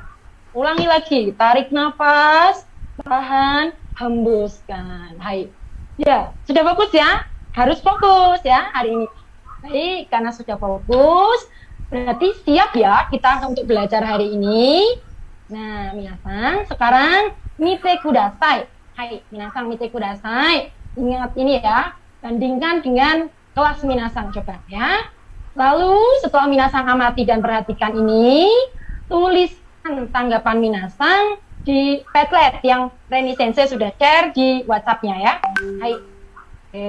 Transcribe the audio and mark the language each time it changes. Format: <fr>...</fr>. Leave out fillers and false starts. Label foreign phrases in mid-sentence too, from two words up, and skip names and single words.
<id>Ulangi lagi, tarik nafas, tahan, hembuskan. Hai, ya, sudah fokus ya, harus fokus ya hari ini. Baik, karena sudah fokus, berarti siap ya kita untuk belajar hari ini. Nah, minasang, sekarang</id> <ja>見てください. はい、皆さん見てください.</ja> <id>Ingat ini ya, bandingkan dengan kelas minasang coba ya. Lalu setelah minasang amati dan perhatikan ini, tuliskan tanggapan minasang di Padlet yang Reni Sensei sudah share di WhatsApp-nya ya. Hai. Oke.</id>